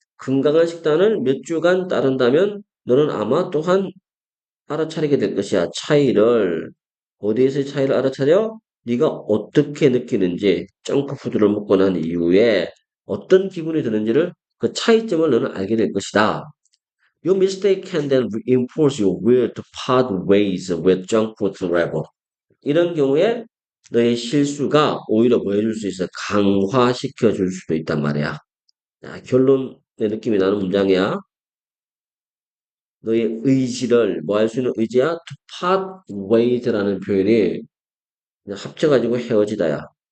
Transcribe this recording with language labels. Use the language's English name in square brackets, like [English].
[Korean] 건강한 식단을 몇 주간 따른다면 너는 아마 또한 알아차리게 될 것이야. 차이를. 어디에서 차이를 알아차려? 네가 어떻게 느끼는지, 정크푸드를 먹고 난 이후에 어떤 기분이 드는지를 그 차이점을 너는 알게 될 것이다. [English] Your mistake can then reinforce your will to part ways with junk food forever. [Korean] 이런 경우에 너의 실수가 오히려 뭐 해줄 수 있어? 강화시켜 줄 수도 있단 말이야. 자, 결론의 느낌이 나는 문장이야. 너의 의지를 뭐 할 수 있는 의지야? [English] To part ways [Korean] 라는 표현이 그냥 합쳐가지고 헤어지다야.